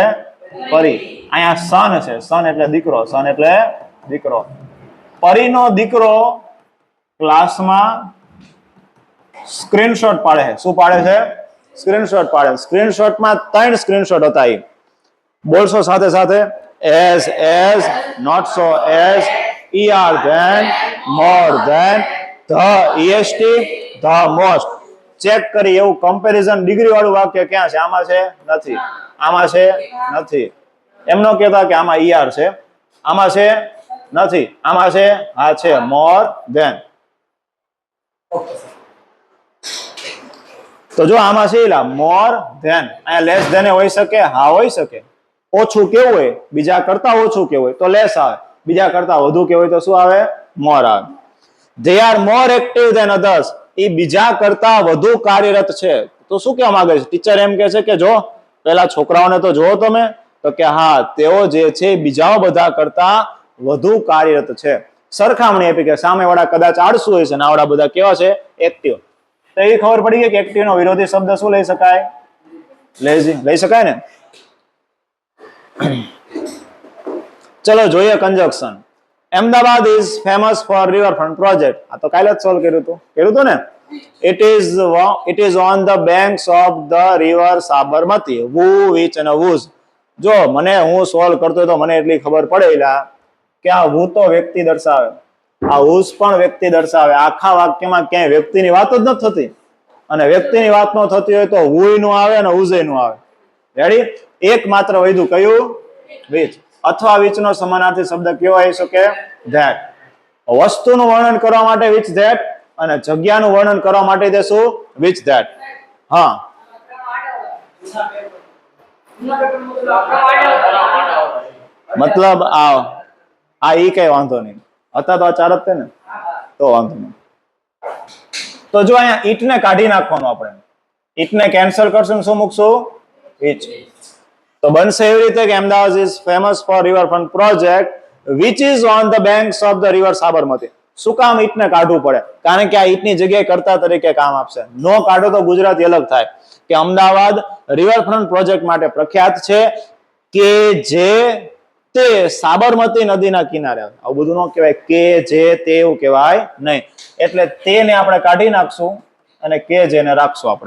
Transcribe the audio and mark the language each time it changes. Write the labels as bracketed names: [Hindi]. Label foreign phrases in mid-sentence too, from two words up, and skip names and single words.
[Gujarati] પરી. અહીંયા સન છે. સન એટલે દીકરો. સન એટલે દીકરો. પરીનો દીકરો ક્લાસમાં સ્ક્રીનશોટ પાડે છે. શું પાડે છે? સ્ક્રીનશોટ પાડે. સ્ક્રીનશોટમાં 3 સ્ક્રીનશોટ હતા. એ બોલશો સાથે સાથે. [English] as, not so, as, er, then, more than, the, est, the most. [Gujarati] ચેક કરી. એવું કમ્પેરિઝન ડિગ્રી વાળું વાક્ય ક્યાં છે? આમાં છે? નથી. આમાં છે? નથી. એમ ન કહેતા કે આમાં er છે. આમાં છે? નથી. આમાં છે? હા છે. [English] more than. [Gujarati] તો જો આમાં છે [English] more than. [Gujarati] અહીંયા [English] less than [Gujarati] હોઈ શકે? હા, હોઈ શકે. ઓછું કેવું હોય? બીજા કરતા ઓછું કેવું હોય? તો લેસ આવે. બીજા કરતા વધુ કેવું હોય તો શું આવે? મોર આવે. [English] they are more active than others. [Gujarati] એ બીજા કરતા વધુ કાર્યરત છે. તો શું કહેવા માંગે છે? ટીચર એમ કહે છે કે જો પેલા છોકરાઓને તો જોવો તમે, તો કે હા, તેઓ જે છે બીજા બધા કરતા વધુ કાર્યરત છે. સરખામણી આપી કે સામેવાળા કદાચ આળસુ હોય છે ને આવડા બધા કેવા છે? એક્ટિવ. તો એ ખબર પડી ગઈ કે એક્ટિવ નો વિરોધી શબ્દ શું લઈ શકાય? લેઝી. લઈ શકાય ને? ચલો જોઈએ કંજક્શન. [English] Ahmedabad is famous for riverfront project. [Gujarati] આ તો કાલે જ સોલ્વ કર્યું હતું ને. [English] It is on the banks of the river સાબરમતી. Who, which [Gujarati] અને whose. જો મને હું સોલ્વ કરતો તો મને એટલી ખબર પડેલા કે આ who તો વ્યક્તિ દર્શાવે, આ whose પણ વ્યક્તિ દર્શાવે. આખા વાક્યમાં ક્યાંય વ્યક્તિની વાત જ નથી થતી. અને વ્યક્તિની વાત ન થતી હોય તો who નું આવે અને whose નું આવે. રેડી? એક માત્ર વૈધું કયું? which. અથવા which નો સમાનાર્થી શબ્દ કેવો આવી શકે? that. વસ્તુનું વર્ણન કરવા માટે [English] which that [Gujarati] અને જગ્યાનું વર્ણન કરવા માટે તે શું? [English] which that. [Gujarati] હા, મતલબ આ ઈ કઈ વાંધો નહીં હતા તો આ 4 જ છે ને, તો વાંધો નહીં. તો જો અહીંયા ઈટ ને કાઢી નાખવાનું. આપણે ઈટ ને કેન્સલ કરશું, શું મૂકશું? which. તો બનશે એવી રીતે કે [English] Ahmedabad is famous for riverfront project which is on the banks of the river સાબરમતી. [Gujarati] શું કામ ઈટ ને કાઢવું પડે? કારણ કે આ ઈટની જગ્યાએ કર્તા તરીકે કામ આપશે. નો કાઢો તો ગુજરાતી અલગ થાય કે અમદાવાદ રિવરફ્રન્ટ પ્રોજેક્ટ માટે પ્રખ્યાત છે કે જે તે સાબરમતી નદીના કિનારે આવે. આવું બધું ન કહેવાય કે જે તે, એવું કહેવાય નહીં. એટલે તેને આપણે કાઢી નાખશું અને કે જેને રાખશું આપણે.